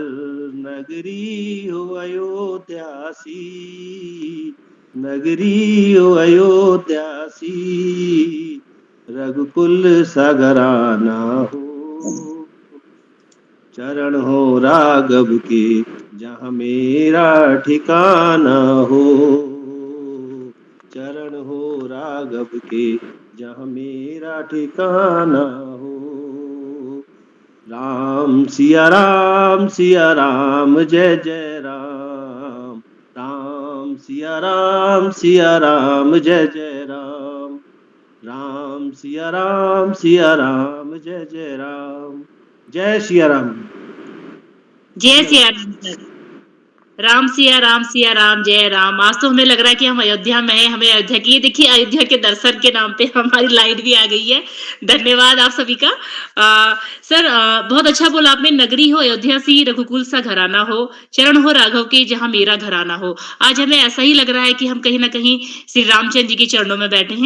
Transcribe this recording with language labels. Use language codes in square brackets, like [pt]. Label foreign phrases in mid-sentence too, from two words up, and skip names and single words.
[hi] नगरी हो अयोध्यासी, नगरी हो अयोध्यासी, रघुकुल सगराना हो। चरण हो राघव के जहाँ मेरा ठिकाना हो, चरण हो राघव के जहाँ मेरा ठिकाना हो। राम सिया राम जय जय राम, राम सिया राम जय जय राम, राम सिया राम जय जय राम। जय सिया राम। जय सिया राम सर। राम सिया राम जय राम। आज तो हमें लग रहा है कि हम अयोध्या में हैं, हमें अयोध्या की, ये देखिए अयोध्या के दर्शन के नाम पे हमारी लाइट भी आ गई है। धन्यवाद आप सभी का। सर बहुत अच्छा बोला आपने, नगरी हो अयोध्या सी, रघुकुल सा घराना हो, चरण हो राघव के जहाँ मेरा घराना हो। आज हमें ऐसा ही लग रहा है कि हम कहीं ना कहीं श्री रामचंद्र जी के चरणों में बैठे हैं।